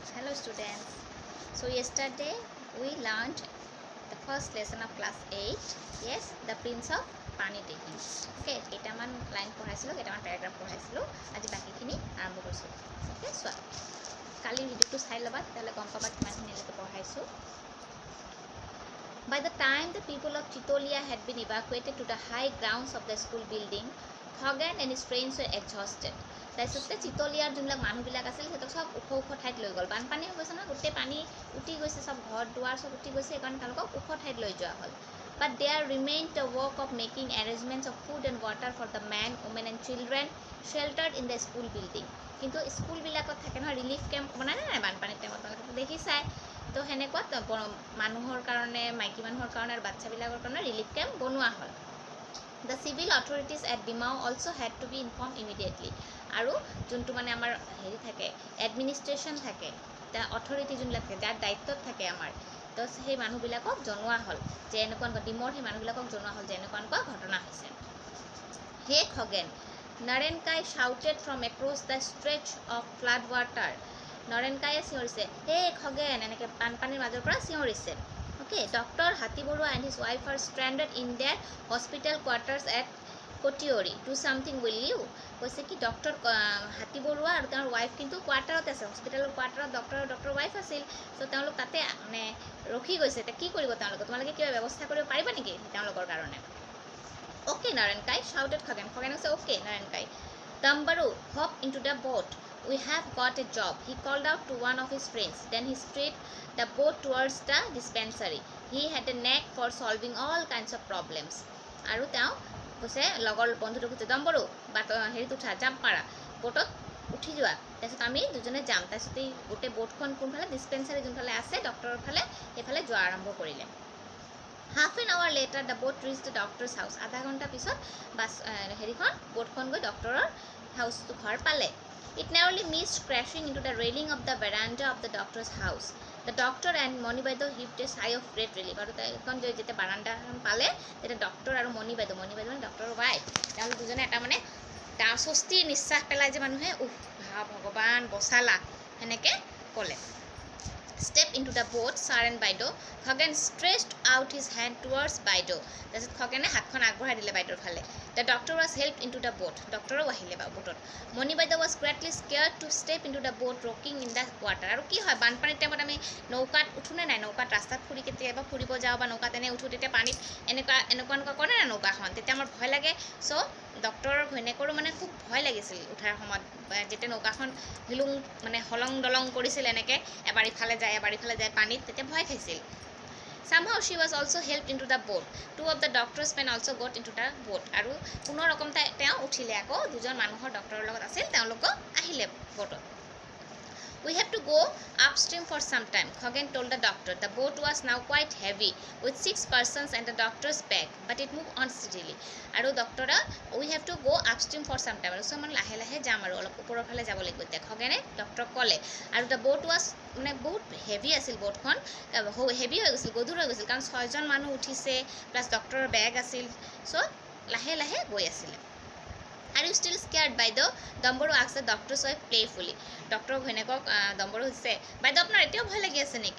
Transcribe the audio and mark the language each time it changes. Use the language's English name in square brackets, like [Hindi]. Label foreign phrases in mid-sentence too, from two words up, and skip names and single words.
[English] Hello students. So yesterday we learned the first lesson of class 8. Yes, the prince of pani taking. [Assamese] Okay, কেইটামান লাইন পঢ়াইছিলো, কেইটামান প্যাৰাগ্ৰাফ পঢ়াইছিলো. আজি বাকিখিনি আৰম্ভ কৰিছো. [English] Okay, so [Assamese] কালি ভিডিওটো চাই লবা তেতিয়ালে গম পাবা কিমানখিনিলৈকে পঢ়াইছো. [English] By the time the people of Chitolia had been evacuated to the high grounds of the school building, Khoghan and his friends were exhausted. [Assamese] তাৰপিছতে চিতলিয়াৰ যোনবিলাক মানুহবিলাক আছিল সিহঁতক চব ওখ ওখ ঠাইত লৈ গ'ল. বানপানী হৈ গৈছে নহয়, গোটেই পানী উঠি গৈছে, চব ঘৰ দুৱাৰ চব উঠি গৈছে, সেইকাৰণে তেওঁলোকক ওখ ঠাইত লৈ যোৱা হ'ল. [English] But there remained the work of making arrangements of food and water for the men, women and children sheltered in the school building. [Assamese] কিন্তু স্কুলবিলাকত থাকে নহয় [English] relief camp [Assamese] বনাই নাই বানপানীৰ টাইমত, তোমালোকে দেখিছাই. তো সেনেকুৱা মানুহৰ কাৰণে, মাইকী মানুহৰ কাৰণে আৰু বাচ্চাবিলাকৰ কাৰণে [English] relief camp [Assamese] বনোৱা হ'ল. [English] The civil authorities at Dimau also had to be informed immediately. [Assamese] আৰু যোনটো মানে আমাৰ হেৰি থাকে এডমিনিষ্ট্ৰেশ্যন থাকে, [English] the authority [Assamese] যোনবিলাক থাকে যাৰ দায়িত্বত থাকে আমাৰ, তো সেই মানুহবিলাকক জনোৱা হ'ল যে এনেকুৱা ডিমৰ সেই মানুহবিলাকক জনোৱা হ'ল যে এনেকুৱা ঘটনা হৈছে. [English] হে খগেন, নৰেনকাই shouted from across the stretch of flood water. [Assamese] নৰেনকায়ে চিঞৰিছে, হে খগেন, এনেকৈ বানপানীৰ মাজৰ পৰা চিঞৰিছে. [English] Okay, Dr. Hati Borua and his wife are stranded in their hospital quarters at Kotiori. Do something, will you? [Assamese] কৈছে কি ডক্টৰ হাতী বৰুৱা আৰু তেওঁৰ ৱাইফ কিন্তু কোৱাৰ্টাৰত আছে, হস্পিটেলৰ কোৱাৰ্টাৰত ডক্টৰ ৱাইফ আছিল. চ' তেওঁলোক তাতে মানে ৰখি গৈছে. এতিয়া কি কৰিব তোমালোকে কিবা ব্যৱস্থা কৰিব পাৰিবা নেকি তেওঁলোকৰ কাৰণে? [English] অ'কে নৰেনকাই shouted Khoghan. Khoghan কৈছে অ'কে নৰেনকাই. Dambaru, hop into the boat. We have got a job, he called out to one of his friends. Then he steered the boat towards the dispensary. He had a knack for solving all kinds of problems. [Assamese] আৰু তেওঁ কৈছে লগৰ বন্ধুটো কৈছে দম্বৰু বাট হেৰিত উঠা, জাম্প মাৰা, boatত উঠি যোৱা, তাৰপিছত আমি দুজনে যাম. তাৰপিছত এই গোটেই boatখন কোনফালে ডিছপেঞ্চাৰী যোনফালে আছে ডক্টৰৰ ফালে সেইফালে যোৱা আৰম্ভ কৰিলে. [English] Half an hour later the boat reached the doctor's house. [Assamese] আধা ঘণ্টা পিছত বাছ হেৰিখন boatখন গৈ ডক্টৰৰ হাউচটো ঘৰ পালে. [English] It narrowly missed crashing into the railing of the veranda of the doctor's house. The doctor and Moni Baido heaved a sigh of great relief. [Assamese] আৰু এখন যেতিয়া বাৰাণ্ডাখন পালে তেতিয়া ডক্টৰ আৰু মণি বাইদেউ মানে ডক্টৰৰ ৱাইফ, তেওঁলোক দুজনে এটা মানে স্বস্তিৰ নিশ্বাস পেলাই যে মানুহে ভগৱান বচালা সেনেকৈ ক'লে. [English] Step into the boat, Sir and Baido. Khoghan stretched out his hand towards Baido. [Assamese] তাৰপিছত খগেনে হাতখন আগবঢ়াই দিলে বাইদেউৰ ফালে. [English] The doctor was helped into the boat. [Assamese] ডক্টৰো আহিলে boatত. [English] Moni Baido was greatly scared to step into the boat rocking in the water. [Assamese] আৰু কি হয় বানপানীৰ টাইমত আমি নৌকাত উঠোনে নাই, নৌকাত ৰাস্তাত কেতিয়াবা ফুৰিব যাওঁ বা নৌকাত এনে উঠোঁ, তেতিয়া পানীত এনেকুৱা কৰে না নৌকাখন, তেতিয়া আমাৰ ভয় লাগে. চ' ডক্টৰৰ ঘৈণীয়েকৰো মানে খুব ভয় লাগিছিল উঠাৰ সময়ত, যেতিয়া নৌকাখন মানে হলং দলং কৰিছিল এনেকৈ এবাৰ ইফালে যায় পানীত, তেতিয়া ভয় খাইছিল. [English] Somehow she was also helped into the boat. Two of the doctor's men also got into the boat. [Assamese] আৰু কোনো ৰকম তেওঁ উঠিলে, আকৌ দুজন মানুহৰ ডক্টৰৰ লগত আছিল, তেওঁলোকো আহিলে boatত. [English] We have to go upstream for some time, Khoghan told the doctor. The boat was now quite heavy with 6 persons and the doctor's bag, but it moved on steadily. [Assamese] আৰু ডক্টৰা [English] we have to go upstream for some time. [Assamese] আৰু চ' মানে লাহে লাহে যাম আৰু অলপ ওপৰৰ ফালে যাব লাগিব এতিয়া, খগেনে ডক্টৰক ক'লে. আৰু [English] the boat was [Assamese] মানে বহুত হেভি আছিল, boatখন হেভি হৈ গৈছিল, গধুৰ হৈ গৈছিল, কাৰণ 6জন মানুহ উঠিছে প্লাছ ডক্টৰৰ বেগ আছিল. চ' লাহে লাহে গৈ আছিলে. [English] Are you still scared, Baido? Dambaru asked the doctor's wife playfully. [Assamese] ডক্টৰ ঘৈণীয়েকক দম্বৰু হৈছে, বাইদেউ আপোনাৰ এতিয়াও ভয় লাগি আছে নেকি?